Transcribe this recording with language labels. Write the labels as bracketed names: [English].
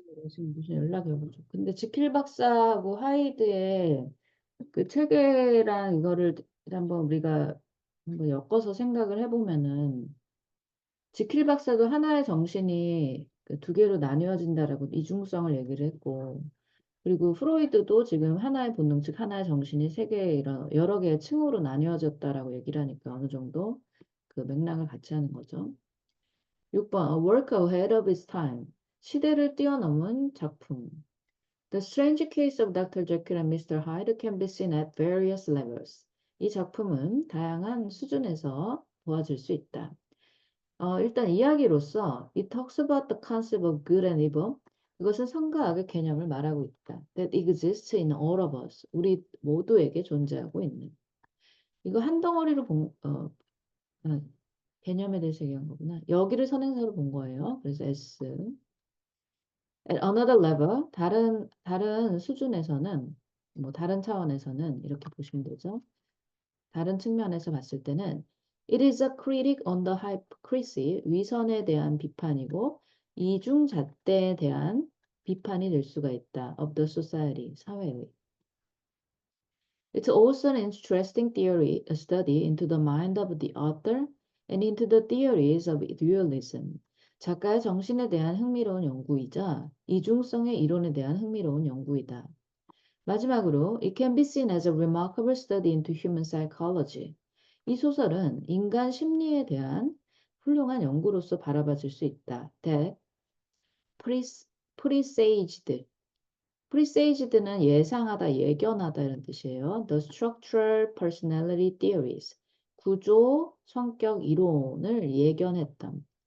[Korean] 지금 무슨 연락이 오죠. 근데 지킬 박사하고 하이드의 그 체계랑 이거를 한번 우리가 한번 엮어서 생각을 해보면은 지킬 박사도 하나의 정신이 그두 개로 나뉘어진다라고 이중성을 얘기를 했고, 그리고 프로이드도 지금 하나의 본능, 즉 하나의 정신이 세 개의 이런 여러 개의 층으로 나뉘어졌다라고 얘기를 하니까 어느 정도 그 맥락을 같이 하는 거죠. [English] 6번, A work ahead of its time. [Korean] 시대를 뛰어넘은 작품. [English] The strange case of Dr. Jekyll and Mr. Hyde can be seen at various levels. [Korean] 이 작품은 다양한 수준에서 보아질 수 있다. 일단 이야기로서 [English] it talks about the concept of good and evil. [Korean] 이것은 선과 악의 개념을 말하고 있다. [English] That exists in all of us. [Korean] 우리 모두에게 존재하고 있는. 이거 한 덩어리로 아, 개념에 대해서 얘기한 거구나. 여기를 선행사로 본 거예요. 그래서 S. [English] At another level, [Korean] 다른 수준에서는, 뭐 다른 차원에서는 이렇게 보시면 되죠. 다른 측면에서 봤을 때는 [English] it is a critic on the hypocrisy, [Korean] 위선에 대한 비판이고 이중잣대에 대한 비판이 될 수가 있다. [English] of the society, [Korean] 사회의. [English] It's also an interesting theory, a study into the mind of the author and into the theories of dualism. [Korean] 작가의 정신에 대한 흥미로운 연구이자 이중성의 이론에 대한 흥미로운 연구이다. 마지막으로, [English] it can be seen as a remarkable study into human psychology. [Korean] 이 소설은 인간 심리에 대한 훌륭한 연구로서 바라봐질 수 있다. [English] That presaged. [Korean] presaged는 예상하다, 예견하다 이런 뜻이에요. [English] The structural personality theories. [Korean] 구조, 성격 이론을 예견했던.